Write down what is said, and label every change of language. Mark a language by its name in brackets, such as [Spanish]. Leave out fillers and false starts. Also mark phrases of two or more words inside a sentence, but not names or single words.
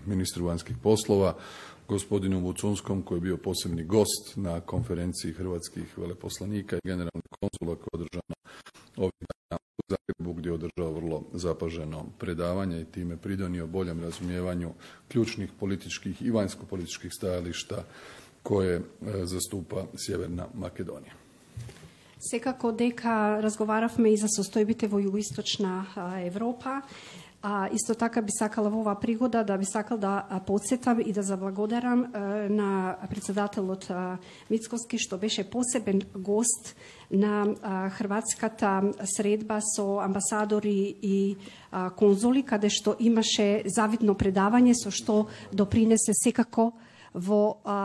[Croatian] ministru vanjskih poslova gospodinu Vucunskom koji je bio posebni gost na konferenciji hrvatskih veleposlanika i generalnih konzula koja je održana ovih dana u Zagrebu, gdje je održao vrlo zapaženo predavanje i time pridonio boljem razumijevanju ključnih političkih i vanjskopolitičkih stajališta koje zastupa Sjeverna Makedonija. [Macedonian] Секако дека разговаравме и за состојбите во Југоисточна Европа. Исто така би сакала во оваа пригода да би сакал да подсетам и да заблагодарам на председателот Мицкоски што беше посебен гост на хрватската средба со амбасадори и конзули, каде што имаше завидно предавање со што допринесе секако во